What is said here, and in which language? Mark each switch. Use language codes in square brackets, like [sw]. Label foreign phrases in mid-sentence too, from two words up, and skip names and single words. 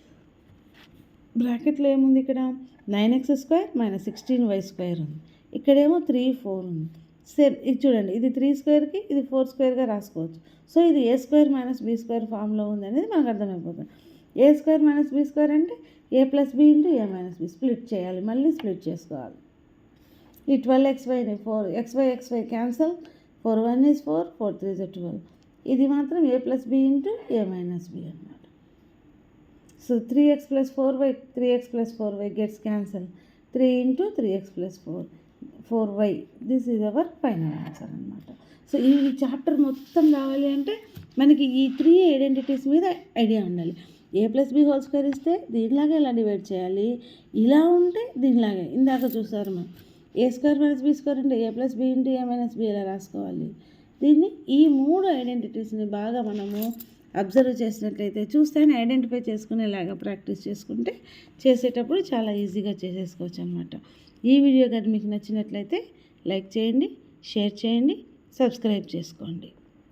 [te] బ్రాకెట్లో ఏముంది, ఇక్కడ 9x² - 16y² ఉంది, ఇక్కడేమో 3 4 ఉంది. సేమ్ ఇది చూడండి, ఇది 3² ఇది 4² రాసుకోవచ్చు. సో ఇది a² - b² ఫామ్లో ఉంది అనేది మనకు అర్థమైపోతుంది. a² - b² అంటే a + b × a - b స్ప్లిట్ చేయాలి, మళ్ళీ స్ప్లిట్ చేసుకోవాలి. ఈ 12xyని 4xy క్యాన్సల్, 4 1 is 4 4 3 is 12. ఇది మాత్రం a + b × a - b అన్నమాట. [en] సో 3x + 4y 3x + 4y gets cancelled, 3 × 3x + 4y. this is our final answer అన్నమాట. [te] సో ఈ చాప్టర్ మొత్తం రావాలి అంటే మనకి ఈ 3 ఐడెంటిటీస్ మీద ఐడియా ఉండాలి. a + b [en] whole square [te] ఇస్తే దీనిలాగే ఎలా డివైడ్ చేయాలి, ఇలా ఉంటే దీనిలాగే ఇందాక చూసారు మనం. a² - b² అంటే a + b × a - b ఎలా రాసుకోవాలి. దీన్ని ఈ 3 ఐడెంటిటీస్ని బాగా మనము అబ్జర్వ్ చేసినట్లయితే చూస్తేనే ఐడెంటిఫై చేసుకునేలాగా ప్రాక్టీస్ చేసుకుంటే చేసేటప్పుడు చాలా ఈజీగా చేసేసుకోవచ్చు అనమాట. ఈ వీడియో కానీ మీకు నచ్చినట్లయితే లైక్ చేయండి, షేర్ చేయండి, సబ్స్క్రైబ్ చేసుకోండి.